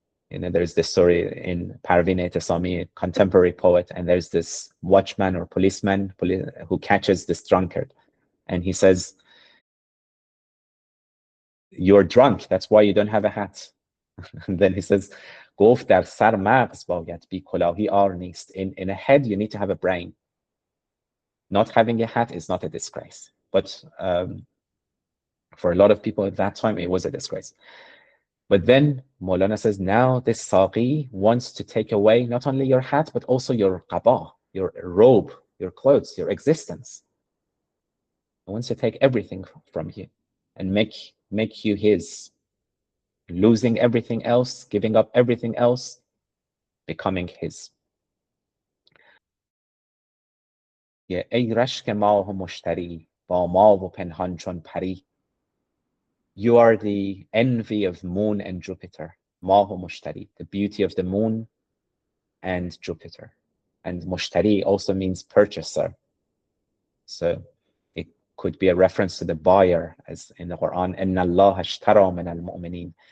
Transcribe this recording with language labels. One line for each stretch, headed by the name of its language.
English: You know, there's this story in Parveen Ehtesami, contemporary poet, and there's this watchman or policeman who catches this drunkard. And he says, "You're drunk, that's why you don't have a hat." And then he says,
Persian: "گفت در سر مغز باید بی کلاهی عار نیست."
English: In a head, you need to have a brain. Not having a hat is not a disgrace. But for a lot of people at that time, it was a disgrace. But then Maulana says, now this Saqi wants to take away not only your hat, but also your qaba, your robe, your clothes, your existence. He wants to take everything from you and make you his, losing everything else, giving up everything else, becoming his.
Persian: ای رشک ماه و مشتری با ما و پنهان چون پری.
English: You are the envy of moon and Jupiter.
Persian: ماه و مشتری,
English: the beauty of the moon and Jupiter. And mushtari also means purchaser. So it could be a reference to the buyer, as in the Quran,
Arabic: إِنَّ اللَّهَ اشْتَرَى مِنَ الْمُؤْمِنِينَ.